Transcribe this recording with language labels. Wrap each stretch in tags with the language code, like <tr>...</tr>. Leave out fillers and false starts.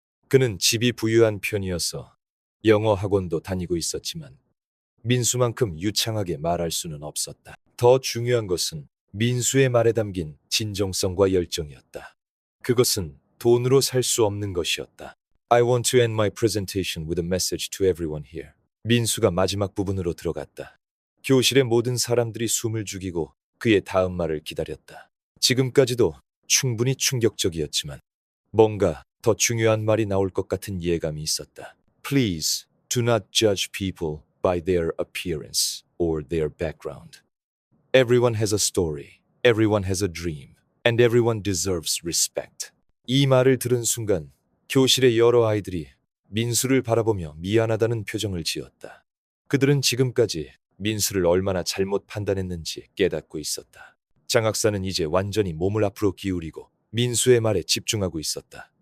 <ko>그는 집이 부유한 편이어서 영어 학원도 다니고 있었지만 민수만큼 유창하게 말할 수는 없었다. 더 중요한 것은 민수의 말에 담긴 진정성과 열정이었다. 그것은 돈으로 살 수 없는 것이었다.</ko> <en>I want to end my presentation with a message to everyone here.</en> <ko>민수가 마지막 부분으로 들어갔다. 교실의 모든 사람들이 숨을 죽이고 그의 다음 말을 기다렸다. 지금까지도 충분히 충격적이었지만 뭔가 더 중요한 말이 나올 것 같은 예감이 있었다.</ko> <en>Please do not judge people by their appearance or their background. Everyone has a story, everyone has a dream, and everyone deserves respect.</en> <ko>이 말을 들은 순간 교실의 여러 아이들이 민수를 바라보며 미안하다는 표정을 지었다. 그들은 지금까지 민수를 얼마나 잘못 판단했는지 깨닫고 있었다. 장학사는 이제 완전히 몸을 앞으로 기울이고 민수의 말에 집중하고 있었다.</ko>